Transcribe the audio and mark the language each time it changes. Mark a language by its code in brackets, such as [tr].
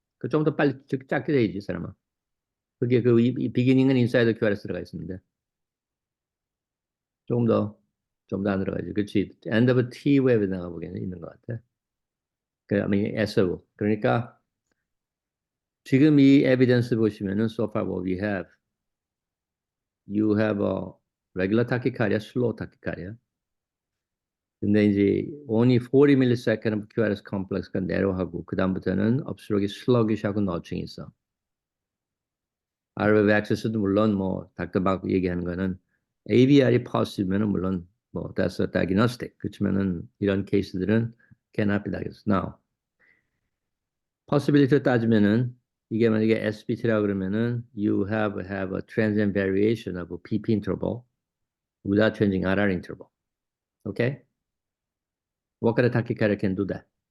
[ko] 그 좀 더 빨리 짧게 돼야지, 사람아. 그게 이 비기닝은 인사이드 QRS 들어가 있습니다. 조금 더, 좀 더 안 들어가지. 그렇지. end of T 웹에 나가 보기에는 있는 것 같아. 그, I mean, SO. 그러니까 [en] 지금 이 에비던스 보시면은 so far what we have, you have a regular tachycardia, slow tachycardia. [ko] 근데 이제 only 40 millisecond of QRS complex 가 내려하고 그 다음부터는 upstroke이 sluggish하고 너칭이 있어. RF access도 물론 뭐 닥터박 얘기하는 거는 AVR이 positive면은 물론 뭐 that's a diagnostic. 그렇지만은 이런 케이스들은 cannot be diagnosed. [en] Now, possibility를 따지면은 이게 만약에 SBT라고 그러면은 you have a transient variation of a PP interval without changing RR interval. Okay? What kind of tachycardia can do that?